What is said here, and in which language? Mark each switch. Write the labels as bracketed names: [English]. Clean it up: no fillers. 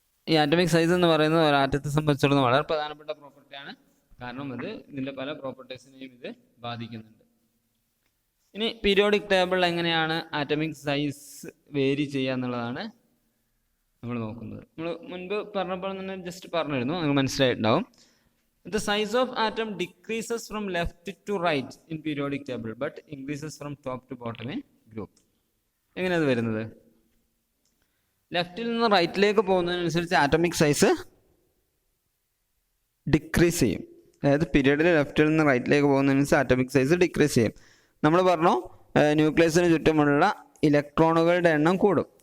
[Malayalam] ഈ atomic size എന്ന് പറയുന്നത് ഒരു ആറ്റത്തെ സംബന്ധിച്ചിടത്തോളം വളരെ പ്രധാനപ്പെട്ട പ്രോപ്പർട്ടിയാണ്. കാരണം അത് ഇതിൻ്റെ പല പ്രോപ്പർട്ടീസിനെയും ഇത് ബാധിക്കുന്നുണ്ട്. ഇനി പീരിയോഡിക് ടേബിൾ എങ്ങനെയാണ് ആറ്റമിക് സൈസ് വേരി ചെയ്യുക എന്നുള്ളതാണ് നമ്മൾ നോക്കുന്നത്. നമ്മൾ മുൻപ് പറഞ്ഞപ്പോൾ തന്നെ ജസ്റ്റ് പറഞ്ഞിരുന്നു, നിങ്ങൾക്ക് മനസ്സിലായിട്ടുണ്ടാവും. [English] The size of atom decreases from left to right in periodic table but increases from top to bottom in group. [Malayalam] എങ്ങനെയാണ് അത് വരുന്നത്? ലെഫ്റ്റിൽ നിന്ന് റൈറ്റിലേക്ക് പോകുന്നതിനനുസരിച്ച് ആറ്റമിക് സൈസ് ഡിക്രീസ് ചെയ്യും. അതായത് പീരിയഡിൽ ലെഫ്റ്റിൽ നിന്ന് റൈറ്റിലേക്ക് പോകുന്നതിനനുസരിച്ച് ആറ്റമിക് സൈസ് ഡിക്രീസ് ചെയ്യും. നമ്മൾ പറഞ്ഞു ന്യൂക്ലിയസിന് ചുറ്റുമുള്ള ഇലക്ട്രോണുകളുടെ എണ്ണം കൂടും.